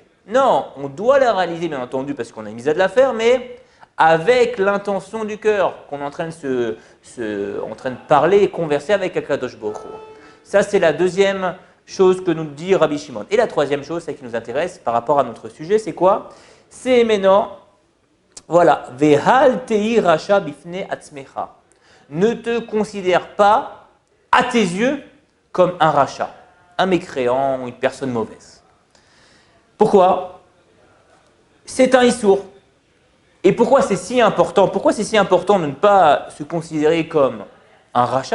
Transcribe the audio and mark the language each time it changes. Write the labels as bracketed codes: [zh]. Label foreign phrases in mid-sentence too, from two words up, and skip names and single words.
[fr] Non, on doit la réaliser bien entendu parce qu'on a une mitzvah de la faire, mais avec l'intention du cœur, qu'on est en train de parler et converser avec [he] הקדוש ברוך הוא. [fr] Ça, c'est la deuxième chose que nous dit Rabbi Shimon. Et la troisième chose, celle qui nous intéresse par rapport à notre sujet, c'est quoi? C'est maintenant, voilà, [he] ואל תהי רשע בפני עצמך. [fr] Ne te considère pas, à tes yeux, comme un rachat, un mécréant, une personne mauvaise. Pourquoi? C'est un issour. Et pourquoi c'est si important? Pourquoi c'est si important de ne pas se considérer comme un rachat?